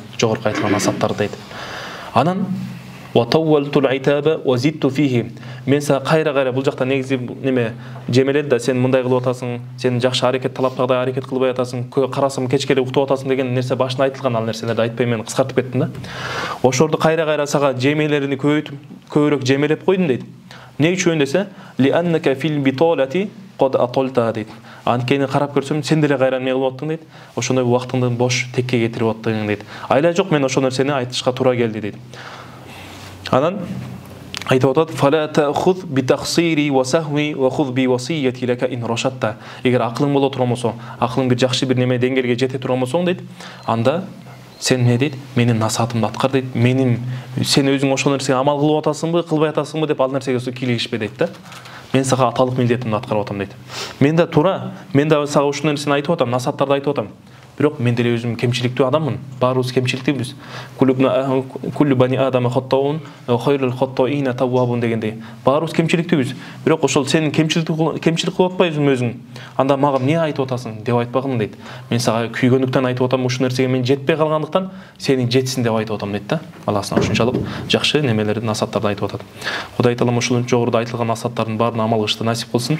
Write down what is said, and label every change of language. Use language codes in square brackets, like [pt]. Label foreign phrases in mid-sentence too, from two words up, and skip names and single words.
[ky] Жогорку айткан насааттар дейт. Анан мен сага кайра бул жакта негизи неме жемелет да, сен мындай кылып атасың, сен жакшы аракет талаптагыдай аракет кылбай атасың, карасам кечке уктап атасың деген нерсе башында айтылган, ал нерселерди айтпай мен кыскартып кеттим да. Ошолорду кайра сага жемелерини көбүрөөк жемелеп койдум дейт. Не үчүн десе, [ar] لأنك في البطالة قد أطلت дейт. [ky] Анткени карап көрсөм, сен деле кайра эмне кылып аттың дейт. Ошондой убактыңды бош текке кетирип аттың дейт. Айла жок, мен ошол нерсени айтышка туура келди дейт. Анан айтып атат: [ar] "فلا تأخذ بتقصيري وسهوي وخذ بوصيتي لك إن رشدت." [ky] Эгер акылың боло турган болсо, акылың бир жакшы бир неме деңгээлге жете турган болсоң дейт, анда сен эмне дейт? Менин насаатымды аткар дейт. Сен өзүң ошол нерсеге амал кылып атасыңбы, кылбай атасыңбы деп ал нерсеге кийлигишпе дейт да. Мен сага аталык милдетимди аткарып атам дейт. Мен да туура, мен да сага ушул нерсени айтып атам, насааттарды айтып атам. Бирок мен деле өзүм кемчиликтүү адаммын. Баарыбыз кемчиликтүүбүз. [ar] كل بني آدم خطاء، خير الخطائين التوابون дегендей. [ky] Баарыбыз кемчиликтүүбүз. Бирок ошол сен кемчилик кылып атпайсың өзүң. Анда мага эмне айтып атасың деп айтпагын дейт. Мен сага күйгөндүктөн айтып атам, ушул нерсеге мен жетпей калгандыктан сенин жетсин деп айтып атам дейт да. Алласына ушунчалык жакшы немелерди, насааттарды айтып атат. Кудай Таалам ушул жогоруда айтылган насааттардын баарына амал кылышты насип кылсын.